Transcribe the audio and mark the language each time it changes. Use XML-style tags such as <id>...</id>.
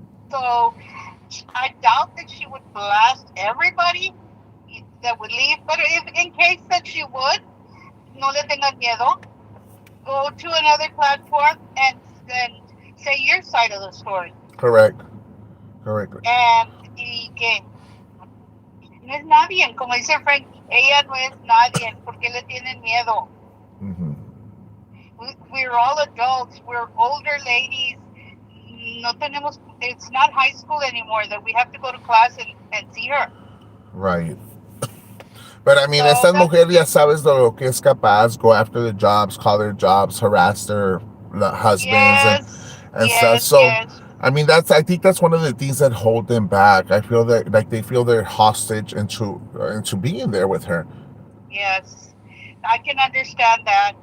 <en>So I doubt that she would blast everybody that would leave, but if in case that she would,</en> <es>no le tengan miedo.</es> <en>Go to another platform and say your side of the story. Correct. Correct.</en> <es>Y que no es nadie, como dice Frank, ella no es nadie, porque le tienen miedo. Hmm.</es> <en>We're all adults, we're older ladies.</en> <es>No tenemos,</es> <en>it's not high school anymore that we have to go to class and see her. Right. But I mean, So</en> <es>estas</es> <en>that,</en> <es>mujeres ya sabes de lo que es capaz.</es> <en>Go after the jobs, call their jobs, harass their husbands, yes, and stuff. yes, So, yes, I mean, I think that's one of the things that hold them back. I feel that like they feel they're hostage into being there with her. yes. I can understand that.</en>